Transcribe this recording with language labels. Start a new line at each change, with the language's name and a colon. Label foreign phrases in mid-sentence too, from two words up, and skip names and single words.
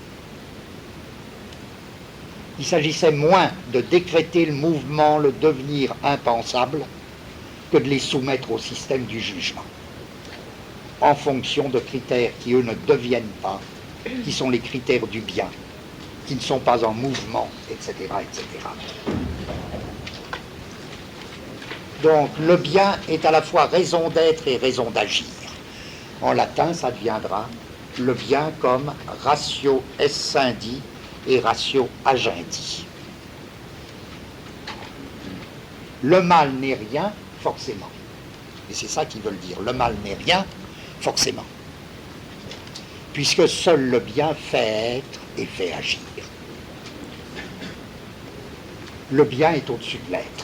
French: Il s'agissait moins de décréter le mouvement, le devenir impensable, que de les soumettre au système du jugement, en fonction de critères qui, eux, ne deviennent pas, qui sont les critères du bien, qui ne sont pas en mouvement, etc., etc. Donc, le bien est à la fois raison d'être et raison d'agir. En latin, ça deviendra le bien comme
Latin: ratio essendi
French: et
Latin: ratio agendi.
French: Le mal n'est rien, forcément. Et c'est ça qu'ils veulent dire. Le mal n'est rien, forcément. Puisque seul le bien fait être et fait agir. Le bien est au-dessus de l'être.